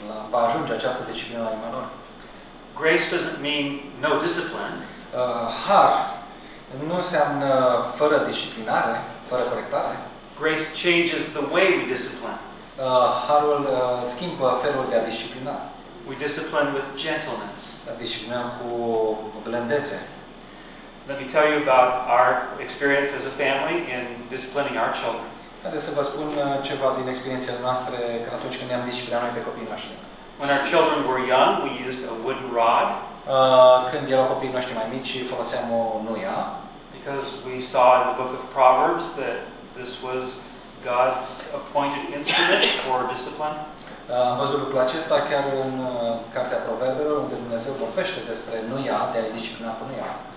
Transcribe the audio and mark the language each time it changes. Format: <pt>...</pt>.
<ro>Va ajunge această disciplină la inima lor.</ro> <en>Grace doesn't mean no discipline.</en> <ro>Har nu înseamnă fără disciplinare, fără corectare.</ro> <en>Grace changes the way we discipline.</en> <ro>Harul schimbă felul de a disciplina.</ro> <en>We discipline with gentleness.</en> <ro>Disciplinăm cu blândețe.</ro> <en>Let me tell you about our experience as a family in disciplining our children.</en> <ro>Haideți să vă spun ceva din experiența noastră atunci când ne-am disciplinat noi pe copiii noștri.</ro> <en>When our children were young, we used a wooden rod.</en> <ro>Când erau copiii noștri mai mici, foloseam o nuia.</ro> <en>Because we saw in the book of Proverbs that this was God's appointed instrument for discipline.</en> <ro>Am văzut lucrul acesta chiar în Cartea Proverbelor, unde Dumnezeu vorbește despre nuia, de a-i disciplina cu nuia.</ro>